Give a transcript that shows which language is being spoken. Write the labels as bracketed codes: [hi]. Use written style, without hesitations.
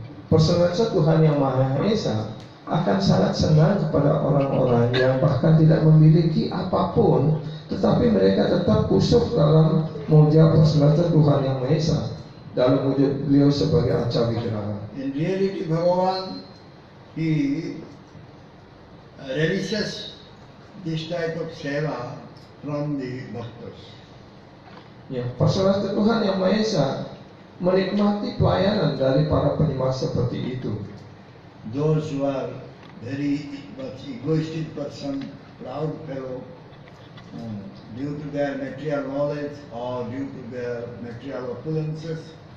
[id] Persaudaraan Tuhan Yang Maha Esa akan sangat senang kepada orang-orang yang bahkan tidak memiliki apapun, tetapi mereka tetap khusyuk dalam memuja persaudaraan Tuhan Yang Maha Esa dalam wujud beliau sebagai Arca Wigraha. [en] In reality, Bhagavan, he relishes this type of seva from the bhaktas. [id] Ya, persaudaraan Tuhan Yang Maha Esa menikmati pelayanan dari para penyembah seperti itu. [en] Those who are very much egoistic person, proud fellow, due to their material knowledge or due to their material opulences,